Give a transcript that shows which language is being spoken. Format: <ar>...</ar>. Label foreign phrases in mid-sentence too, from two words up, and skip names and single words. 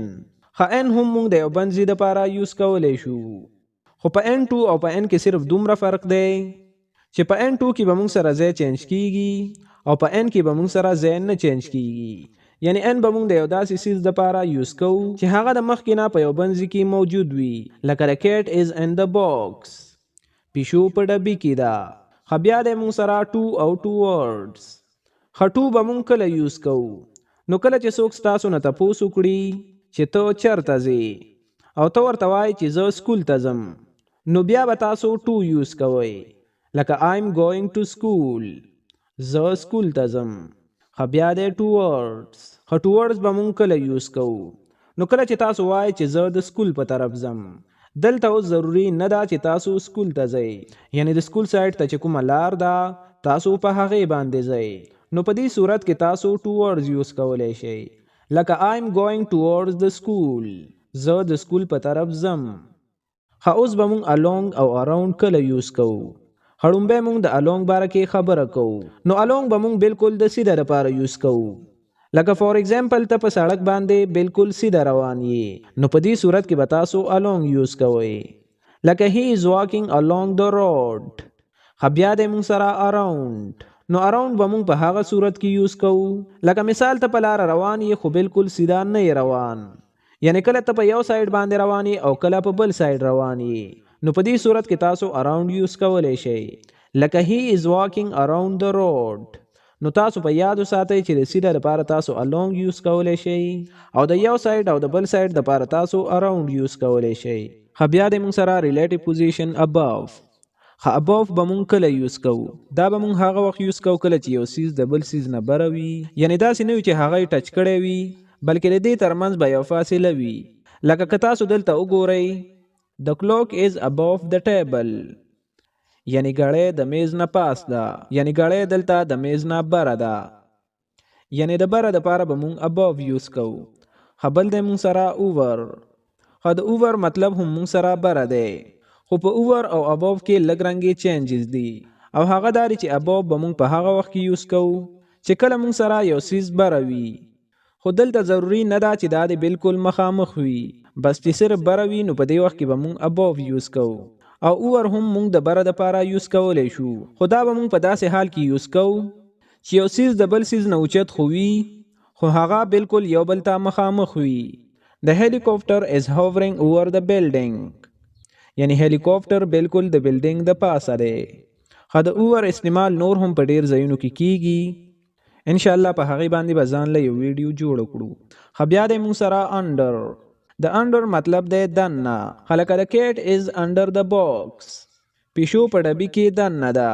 <ps>ان هم موږ د یو بند ځای دپاره یوز کولی شو. خو په ان ټو او په ان کې صرف دومره فرق دی چې په ان ټو کې به موږ سره ځای چینج کیږي او په ان کې به موږ سره ځای نه چینج کیږي. یعنی ان به موږ د یو داسې څیز دپاره یوز کوو چې هغه د مخکې نه په یو بند ځای کې موجود وي.</ps> <en>لکه the cat is in the box،</en> <ps>پیشو په ډبي کې ده. بیا دی موږ سره ټو او ټو ورډز. ټو به موږ کله یوز کوو؟ نو کله چې څوک ستاسو نه تپوس وکړي چې ته چېرته ځې او ته ورته وایې چې زه سکول ته ځم، نو بیا به تاسو ټو یوز کوئ.</ps> <en>لکه I'm going to school،</en> <ps>زه سکول ته ځم. بیا دی ټو ورډز. ټو ورډز به موږ کله یوز کوو؟ نو کله چې تاسو وایئ چې زه د سکول په طرف ځم. دلته اوس ضروري نه ده چې تاسو سکول ته ځئ، یعنی د سکول سایډ ته چې کومه لار ده تاسو په هغې باندې ځئ. نو په دې صورت کې تاسو ټو ورډز یوز کولی شئ.</ps> <en>لکه I'm going towards the school،</en> <ps>زه د سکول په طرف ځم. اوس به موږ along او around کله یوز کوو؟ لومبی موږ د along باره کې خبره کوو. نو along به موږ بالکل د سیده لپاره یوز کوو. لکه</ps> <en>for example</en> <ps>ته په سړک باندې بالکل سیده روان یې، نو په دې صورت کې به تاسو along یوز کوئ.</ps> <en>لکه he is walking along the road.</en> <ps>بیا دی موږ سره around. نو اراوند به موږ په هغه صورت کې یوز کوو لکه مثال ته په لاره روان یې خو بالکل سیده نه یې روان، یعنی کله ته په یو سایډ باندې روان یې او کله په بل سایډ روان یې، نو په دې صورت کې تاسو اراوند یوز کولی شئ.</ps> <en>لکه he is walking around the road.</en> <ps>نو تاسو په یادو ساتئ چې د سیده لپاره تاسو along یوز کولی شئ او د یو سایډ او د بل سایډ لپاره تاسو اراوند یوز کولی شئ. بیا دی موږ سره</ps> <en>relative position above.</en> <ps>above به مونږ کله یوز کوو؟ دا به مونږ هغه وخت یوز کوو کله چې یو څیز د بل څیز نه بره وي، یعنی داسې نه وي چې هغه یې ټچ کړی وي بلکې د دې ترمنځ به یو فاصله وي. لکه که تاسو دلته وګورئ</ps> <en>the clock is above the table،</en> <ps>یعنی ګړۍ د میز نه پاس ده، یعنی ګړۍ دلته د میز نه بره ده، یعنی د بره دپاره به مونږ above یوز کوو. خبل د مونږ سره اوور. خو د اوور مطلب هم مونږ سره بره دی، خو په اوور او ابوف کې لږ رنګې چینجز دي، او هغه دا چې ابوف به مونږ په هغه وخت کې یوز کوو چې کله مونږ سره یو سیز بره وي. خو دلته ضروری نه ده چې دا د بالکل مخامخ وي، بس چې صرف بره وي نو په دې وخت کې به مونږ ابوف یوز کوو. او اوور هم مونږ د بره دپاره یوز کولی شو، خو دا به مونږ په داسې حال کې یوز کوو چې یو سیز د بل سیز نه اوچت خو وي، خو هغه بالکل یو بل ته مخامخ وي.</ps> <en>The helicopter is hovering over the building.</en> <ps>یعنی هلیکوپټر بالکل د بلډینګ د پاسه دی. خو د اوور استعمال نور هم په ډیر ځایونو کې کیږي. ان شاء الله په هغه باندې به ځان له یو ویډیو جوړ کړو. خو بیا د موږ سره انډر. د انډر مطلب دی دننه.</ps> <en>خلک the cat is under the box.</en> <ps>پیشو په ډبي کې دننه ده.</ps>